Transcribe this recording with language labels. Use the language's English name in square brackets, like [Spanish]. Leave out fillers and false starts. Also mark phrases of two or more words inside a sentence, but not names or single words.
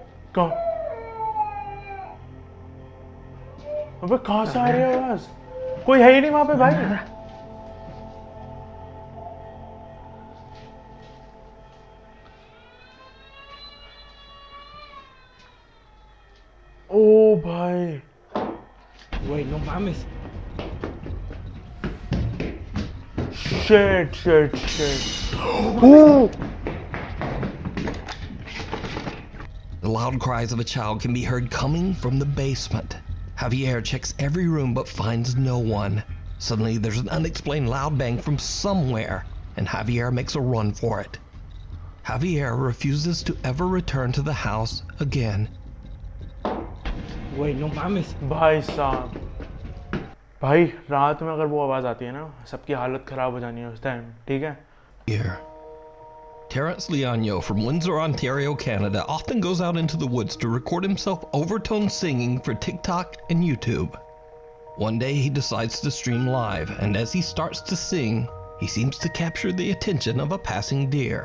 [Hindi] कहाँ अबे कहाँ से आ रही है आवाज? कोई है ही नहीं वहां पे भाई। ओ भाई [Spanish] Güey, no mames. [English] shit shit shit oh The loud cries of a child can be heard coming from the basement. Javier checks every room but finds no one. Suddenly, there's an unexplained loud bang from somewhere, and Javier makes a run for it. Javier refuses to ever return to the house again. [Spanish] Güey, no mames. [Hindi] भाई साहब भाई रात में अगर वो आवाज आती है ना सबकी हालत खराब हो जानी है उस टाइम ठीक है [English] Here. Terrence Leonio from Windsor, Ontario, Canada often goes out into the woods to record himself overtone singing for TikTok and YouTube. One day he decides to stream live, and as he starts to sing, he seems to capture the attention of a passing deer.